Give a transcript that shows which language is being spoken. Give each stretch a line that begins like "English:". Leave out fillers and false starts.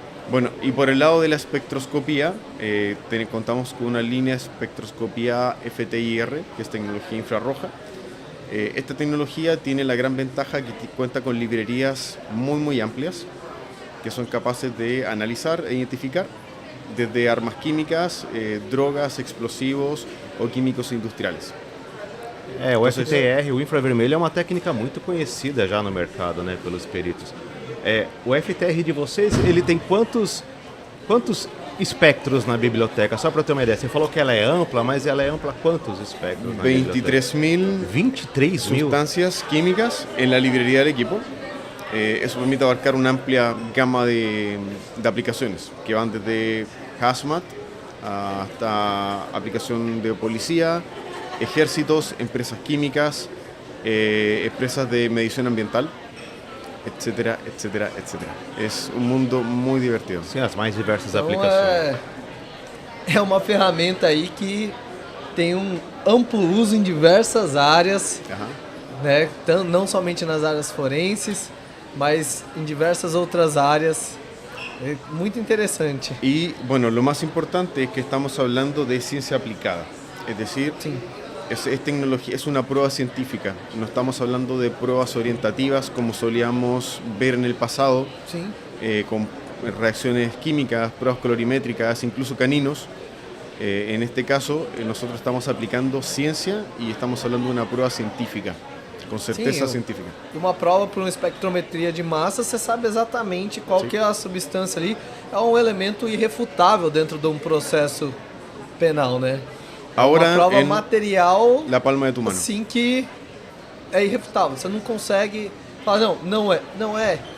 Spanish: Bueno, y por el lado de la espectroscopía, contamos con una línea de espectroscopía FTIR, que es tecnología infrarroja. Esta tecnología tiene la gran ventaja que cuenta con librerías muy amplias, que son capaces de analizar e identificar desde armas químicas, drogas, explosivos
Portuguese: ou químicos industriais. O FTR, o infravermelho, é uma técnica muito conhecida já no mercado, né, pelos peritos. O FTR de vocês, ele tem quantos espectros na biblioteca? Só para ter uma ideia, você falou que ela é ampla, mas ela é ampla quantos espectros na biblioteca?
Spanish: 23.000 sustancias químicas en la librería del equipo. Eso permite abarcar una amplia gama de aplicaciones que van desde hazmat hasta aplicación de policía, ejércitos, empresas químicas, empresas de medición ambiental, etcétera, etcétera, etcétera. Es un mundo muy divertido.
Portuguese: Sim, as mais diversas Então, aplicações. é uma ferramenta aí que tem um amplo uso em diversas áreas, né? Não somente nas áreas forenses, mas em diversas outras áreas. É muito interessante.
Spanish: Y bueno, lo más importante es que estamos hablando de ciencia aplicada, es decir, es tecnología, es una prueba científica, no estamos hablando de pruebas orientativas como solíamos ver en el pasado, con reacciones químicas, pruebas colorimétricas, incluso caninos. En este caso, nosotros estamos aplicando ciencia y estamos hablando de una prueba científica.
Portuguese: Com certeza científica. Uma prova para uma espectrometria de massa, você sabe exatamente qual que é a substância ali. É um elemento irrefutável dentro de um processo penal, né? Agora, uma prova material,
Spanish: la palma de tu mano.
Portuguese: Assim que é irrefutável. Você não consegue falar, não é.